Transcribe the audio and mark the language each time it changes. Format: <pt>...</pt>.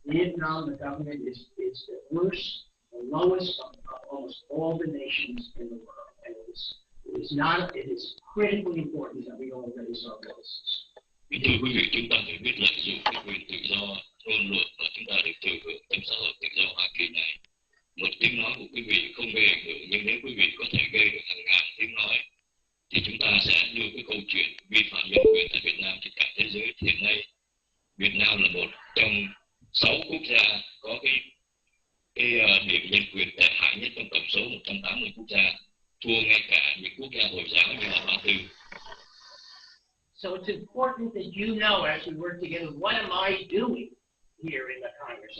<en>Vietnam, the government is the worst, the lowest of almost all the nations in the world. And it is critically important that we all raise our voices.</en> <vi>Kính thưa quý vị, chúng ta phải biết lợi dụng cái quyền tự do ngôn luận mà chúng ta được thừa hưởng trong xã hội tự do Hoa Kỳ này. Một tiếng nói của quý vị không gây ảnh hưởng, nhưng nếu quý vị có thể gây được hàng ngàn tiếng nói, thì chúng ta sẽ đưa cái câu chuyện vi phạm nhân quyền tại Việt Nam trên cả thế giới. Hiện nay, Việt Nam là một trong 6 quốc gia có cái điểm nhân quyền tệ hại nhất trong tổng số 180 quốc gia, thua ngay cả những quốc gia Hồi giáo như là Ba Tư.</vi> <en>So it's important that you know, as we work together, what am I doing here in the Congress?</en>